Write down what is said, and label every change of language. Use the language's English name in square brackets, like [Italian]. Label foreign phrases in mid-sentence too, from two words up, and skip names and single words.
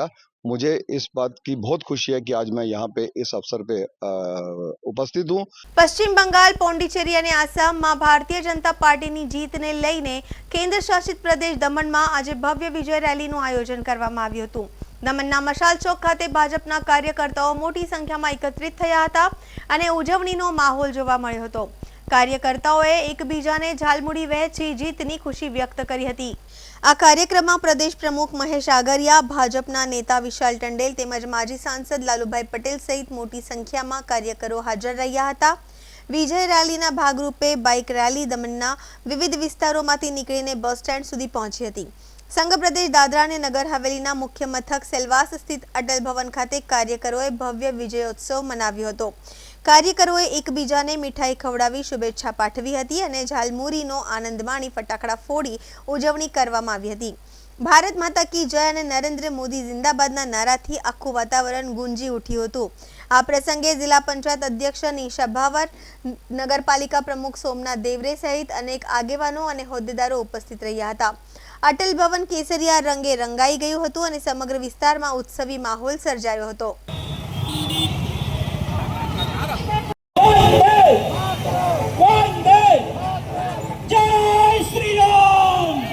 [Hindi] मुझे इस बात की बहुत खुशी है कि आज मैं यहाँ पे इस अवसर पे उपस्थित हूँ। [Gujarati] પશ્ચિમ બંગાળ, પોંડિચેરી અને આસામમાં ભારતીય જનતા પાર્ટીની જીતને લઈને કેન્દ્ર શાસિત પ્રદેશ દમણમાં આજે ભવ્ય વિજય રેલી આયોજન કરવામાં આવ્યું હતું। દમણના મશાલ ચોક ખાતે ભાજપના કાર્યકર્તાઓ મોટી સંખ્યામાં એકત્રિત થયા હતા અને ઉજવણીનો માહોલ જોવા મળ્યો હતો। કાર્યકર્તાઓએ એકબીજાને ઝાલમુડી વહેંચી જીતની ખુશી વ્યક્ત કરી હતી। આ કાર્યક્રમમાં પ્રદેશ પ્રમુખ મહેશ આગરિયા, ભાજપના નેતા વિશાલ ટંડેલ તેમજ માજી સાંસદ લાલુભાઈ પટેલ સહિત મોટી સંખ્યામાં કાર્યકરો હાજર રહ્યા હતા। વિજય રેલીના ભાગરૂપે બાઇક રેલી દમણના વિવિધ વિસ્તારોમાંથી નીકળીને બસ સ્ટેન્ડ સુધી પહોંચી હતી। સંઘ પ્રદેશ દાદરા ને નગર હવેલીના મુખ્ય મથક સેલવાસ સ્થિત અટલ ભવન ખાતે કાર્યકરોએ ભવ્ય વિજયોત્સવ મનાવ્યો હતો। કાર્યકરોએ એકબીજાને મીઠાઈ ખવડાવી શુભેચ્છા પાઠવી હતી અને ઝાલમુરીનો આનંદ માણી ફટાકડા ફોડી ઉજવણી કરવામાં આવી હતી। [Hindi] भारत माता की जय [Gujarati] અને નરેન્દ્ર મોદી ઝિંદાબાદના નારાથી આખું વાતાવરણ ગૂંજી ઊઠ્યું હતું। આ પ્રસંગે જિલ્લા પંચાયત અધ્યક્ષ નિશા ભાવર, નગરપાલિકા પ્રમુખ સોમનાથ દેવરે સહિત અનેક આગેવાનો અને હોદ્દેદારો ઉપસ્થિત રહ્યા હતા। અટલ ભવન કેસરિયા રંગે રંગાઈ ગયું હતું અને સમગ્ર વિસ્તારમાં ઉત્સવી માહોલ સર્જાયો હતો। [Hindi] जय श्री राम।